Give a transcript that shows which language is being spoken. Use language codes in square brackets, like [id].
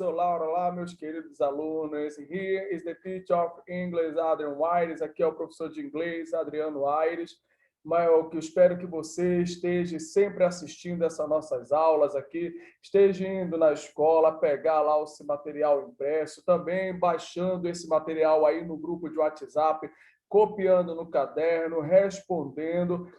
[pt] Olá, meus queridos alunos. [en] Here is the teacher of English, Adrian Aires. [pt] Aqui é o professor de inglês, Adriano Aires. Mas eu espero que você esteja sempre assistindo essas nossas aulas aqui, esteja indo na escola, pegar lá esse material impresso, também baixando esse material aí no grupo de WhatsApp, copiando no caderno, respondendo.